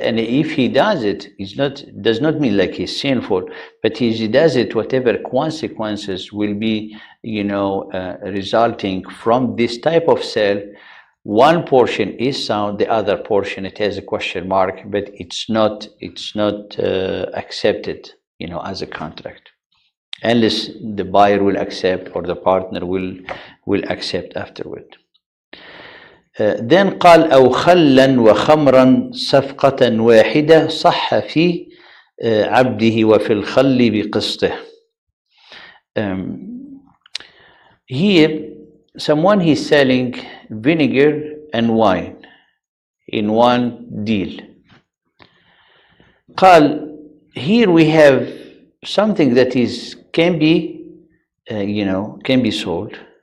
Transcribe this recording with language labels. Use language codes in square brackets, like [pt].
[en] And if he does it, does not mean like he's sinful, but he does it, whatever consequences will be, resulting from this type of sale, one portion is sound, the other portion it has a question mark, but it's not accepted, as a contract, unless the buyer will accept or the partner will accept afterward. [ar] Then قال أو خلا وخمرا صفقة واحدة صح في عبده وفي الخل بقسطه. [en] Here, someone is selling vinegar and wine in one deal. قال, here we have something that can be sold.